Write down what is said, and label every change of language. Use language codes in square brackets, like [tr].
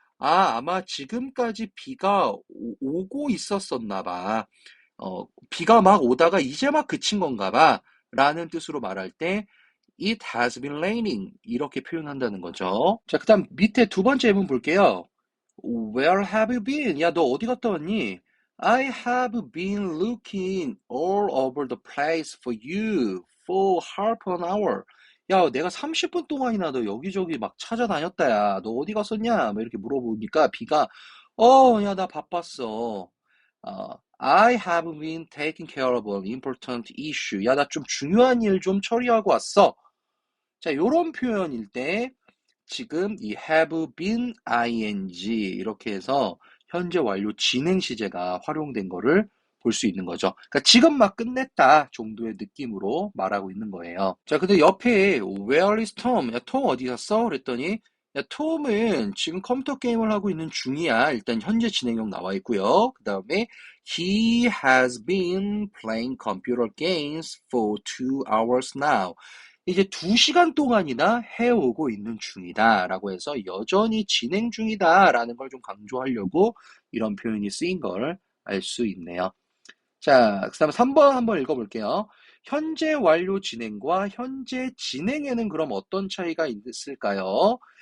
[ko] 아, 아마 지금까지 비가 오고 있었었나 봐. 비가 막 오다가 이제 막 그친 건가 봐. 라는 뜻으로 말할 때 [en] It has been raining [ko] 이렇게 표현한다는 거죠. 자, 그다음 밑에 두 번째 예문 볼게요. [en] Where have you been? [ko] 야, 너 어디 갔다 왔니? [en] I have been looking all over the place for you for half an hour. [ko] 야, 내가 30분 동안이나 너 여기저기 막 찾아다녔다, 야. 너 어디 갔었냐? 막 이렇게 물어보니까 비가, 야, 나 바빴어. [en] I have been taking care of an important issue. [ko] 야, 나 좀 중요한 일 좀 처리하고 왔어. 자, 요런 표현일 때, 지금 이 have been ing 이렇게 해서 현재 완료 진행 시제가 활용된 거를 볼 수 있는 거죠. 그러니까 지금 막 끝냈다 정도의 느낌으로 말하고 있는 거예요. 자, 근데 옆에 [en] Where is Tom? [ko] 야, 톰 어디 갔어? 그랬더니 야, 톰은 지금 컴퓨터 게임을 하고 있는 중이야. 일단 현재 진행형 나와 있고요. 그 다음에 [en] He has been playing computer games for 2 hours now. [ko] 이제 2시간 동안이나 해오고 있는 중이다 라고 해서 여전히 진행 중이다 라는 걸 좀 강조하려고 이런 표현이 쓰인 걸 알 수 있네요. 자, 그 다음에 3번 한번 읽어볼게요. 현재 완료 진행과 현재 진행에는 그럼 어떤 차이가 있을까요?